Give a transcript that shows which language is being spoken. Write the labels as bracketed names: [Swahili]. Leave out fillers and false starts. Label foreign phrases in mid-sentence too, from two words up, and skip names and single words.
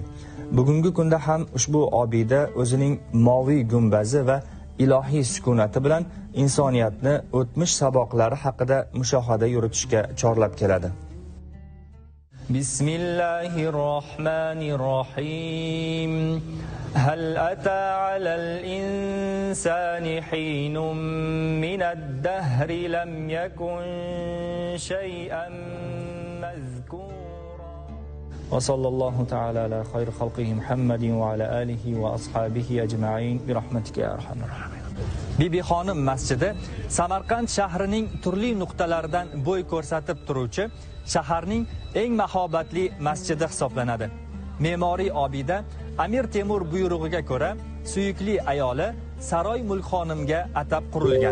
[Uzbek] Bugungi kunda ham ushbu obida o'zining moviy gumbazi va ilohiy sukunati bilan insoniyatni o'tmish saboqlari haqida mushohada yuritishga chorlab keladi. [Arabic] Bismillahirrohmanirrohim. هل أتى على الإنسان حين من الدهر لم يكن شيئا مذكورا. وصلى الله تعالى على خير خلقه محمد وعلى آله وأصحابه أجمعين برحمتك يا أرحم الراحمين. [Uzbek] Bibi Xonim masjidi Samarqand shahrining turli nuqtalaridan bo'y ko'rsatib turuvchi shaharning eng mahobatli masjidi hisoblanadi. Me'moriy obida Amir Temur buyrug'iga ko'ra suyukli ayoli Saroy Mulkxonimga atab qurilgan.